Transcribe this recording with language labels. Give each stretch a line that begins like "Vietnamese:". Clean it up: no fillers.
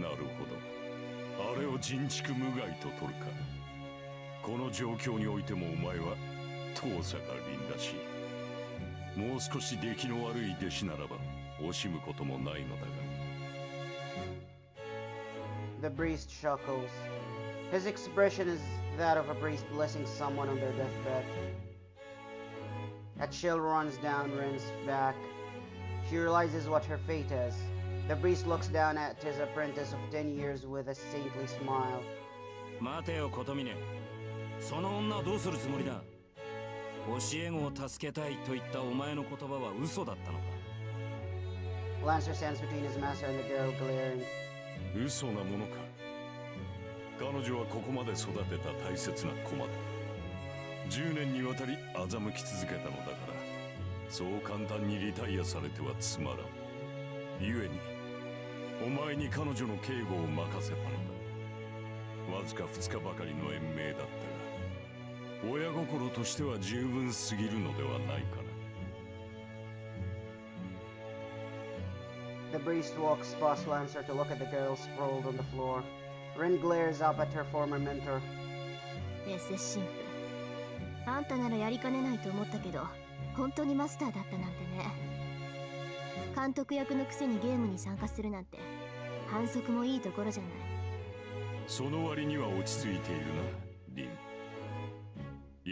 Japanese: なるほど。あれを人畜無害と取るか。この状況においてもお前は遠さが凛らしい。もう少し出来の悪い弟子ならば惜しむこともないのだが。
English: The priest chuckles. His expression is that of a priest blessing someone on their deathbed. A chill runs down Ren's back. She realizes what her fate is. The priest looks down at his apprentice of 10 years with a saintly smile.
Japanese: 待てよ、琴峰。その女はどうするつもりだ？教え子を助けたいと言ったお前の言葉は嘘だったのか？
English: Lancer stands between his master and the girl, glaring.
Japanese: 嘘なものか。彼女はここまで育てた大切な駒だ。10年にわたり欺き続けたのだから、そう簡単にリタイアされてはつまらん。故にお前に彼女の警護を任せたのだ。わずか2日ばかりの延命だったが、親心としては十分すぎるのではないかな。
English: The priest walks past Lancer to look at the girl sprawled on the floor. Ren glares up at her former mentor.
Japanese: SS 神父、あんたならやりかねないと思ったけど、本当にマスターだったなんてね。監督役のくせにゲームに参加するなんて反則もいいところじゃない。その割には落ち着いているな、リン。